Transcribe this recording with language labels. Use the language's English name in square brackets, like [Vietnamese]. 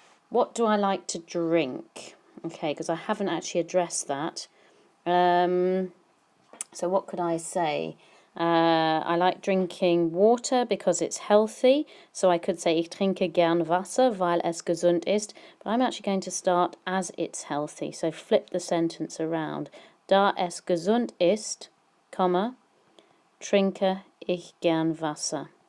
[English] What do I like to drink? Okay, because I haven't actually addressed that. So what could I say? I like drinking water because it's healthy. So I could say [German] ich trinke gern Wasser, weil es gesund ist. [English] But I'm actually going to start as it's healthy. So flip the sentence around. [German] Da es gesund ist, comma, trinke ich gern Wasser.